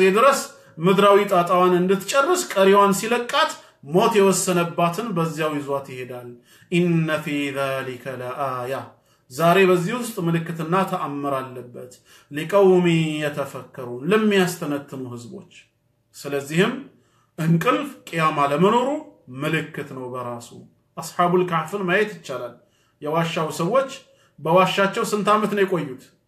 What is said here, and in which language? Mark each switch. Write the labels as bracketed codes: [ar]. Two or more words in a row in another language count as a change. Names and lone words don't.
[am] ድረስ ምድራዊ ጣጣዋን እንድትጨርስ ቀሪዋን ሲለቃት ሞት የወሰነባትን በዛው ይዟት ይሄዳል [ar] ان في ذلك لآية [am] ዛሬ በዚህ ውስጥ ምልክትና ተአምር አለበት ለቀውሚ የተፈከሩን ለሚያስተነትኑ ህዝቦች ስለዚህም እንቅልፍ ቂያማ ለመኖሩ ምልክት ነው በራሱ አስሐቡል ካህፍን ማየት ይቻላል የዋሻው ሰዎች በዋሻቸው ስንት አመት ነው የቆዩት